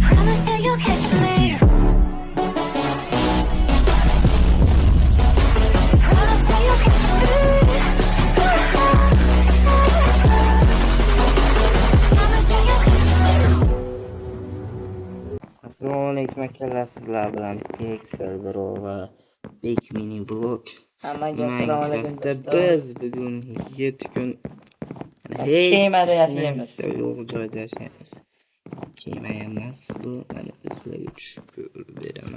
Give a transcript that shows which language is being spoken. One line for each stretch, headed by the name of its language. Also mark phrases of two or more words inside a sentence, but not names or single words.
English: Promise that you'll catch me. Promise that you'll catch me. Promise that you'll catch me.
Uzbek: Assalomu alaykum akalar, sizlar bilan Pixel Bro va Big Mini Blog. Hammaga assalomu alaykum Minecraftda do'stlar. biz bugun 7 kun Kemada yashaymiz. Yo'q joyda yashaymiz. Kema emas bu, mana sizlarga tushib beraman.